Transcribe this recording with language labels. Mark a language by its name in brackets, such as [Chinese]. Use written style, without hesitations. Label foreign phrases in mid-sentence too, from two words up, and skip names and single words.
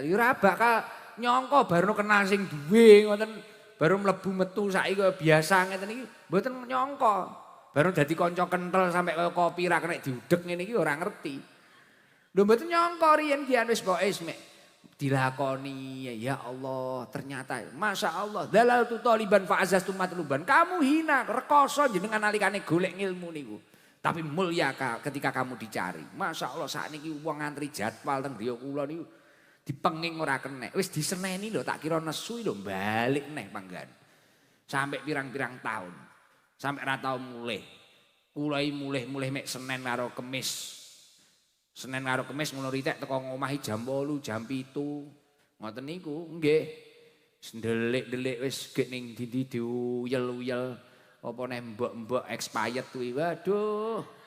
[Javanese] Ya ora bakal nyangka baru kenal sing duwe ngoten. Baru mlebu metu saiki kaya biasa ngeten iki mboten nyangka. Baru dadi kanca kenthel sampai kaya kopi ra kena diudek ngene iki ora ngerti. Lho mboten nyangka riyen ki wis pokoke mek dilakoni [Arabic] يا الله [Javanese] ternyata [Arabic] ما شاء الله ذللت طالبا فعززت مطلوبا [Indonesian] kamu hina [Javanese] rekoso jenengan nalikane golek ngilmu niku [Indonesian] tapi mulia ketika kamu dicari [Arabic] ما شاء الله [Indonesian] saat ini [Javanese] wong ngantri jadwal teng griya kula niku dipenging ora kenek wis diseneni lho tak kira nesu lho balik neh panggan sampai pirang-pirang tahun sampai ra tau mulih kula mulih mek Senin karo Kemis Senin karo Kemis ngono ritek teko ngomahi jam 8 jam 7 ngoten niku nggih sendelik-delik wis gek ning ndi diuyel-uyel apa neh mbok-mbok expired kuwi waduh